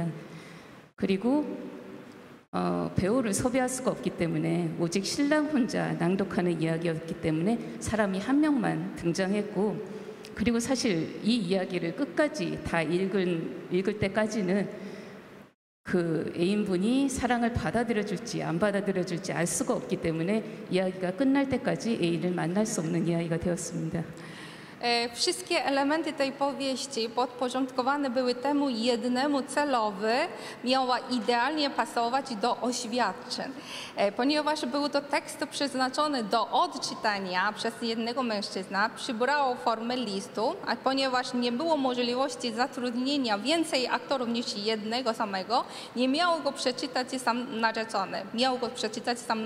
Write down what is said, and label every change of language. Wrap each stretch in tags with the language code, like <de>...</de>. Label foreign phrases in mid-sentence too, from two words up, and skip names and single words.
<ko>그리고 배우를 섭외할 수가 없기 때문에 오직 신랑 혼자 낭독하는 이야기였기 때문에 사람이 한 명만 등장했고 그리고 사실 이 이야기를 끝까지 다 읽을 때까지는 그 애인분이 사랑을 받아들여줄지 안 받아들여줄지 알 수가 없기 때문에 이야기가 끝날 때까지 애인을 만날 수 없는 이야기가 되었습니다.</ko> <pl>Wszystkie elementy tej powieści podporządkowane były temu jednemu celowi, miała idealnie pasować do oświadczeń. Ponieważ był to tekst przeznaczony do odczytania przez jednego mężczyzna, przybrało formę listu, a ponieważ nie było możliwości zatrudnienia więcej aktorów niż jednego samego, nie miał go przeczytać sam narzeczony.</pl>